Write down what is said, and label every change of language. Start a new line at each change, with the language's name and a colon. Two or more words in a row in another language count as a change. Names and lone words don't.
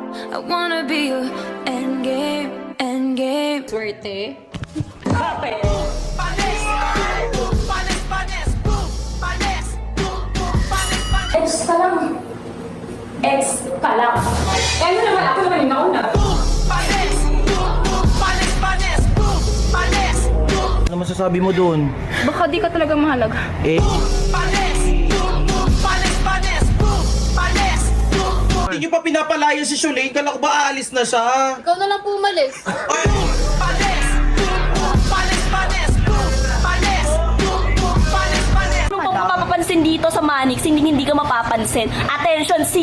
English: I wanna be your endgame, endgame.
Filipino: Swerte. Panis! Panis! Panis! Panis! Panis! Ex ka lang. Ex ka lang. Eh, ano naman? Ako naman yung nauna. Panis! Panis! Panis! Panis! Ano masasabi mo doon? Baka di ka talaga mahalaga. Eh, Panis! Panis! Panis! Panis! Hindi nyo pa pinapalayan si Shulane, kala ko ba aalis na siya? Ikaw na lang po umalis. Panis! Panis! Panis! Panis! Panis! Panis! Kung mapapansin dito sa Manix, hindi ka mapapansin.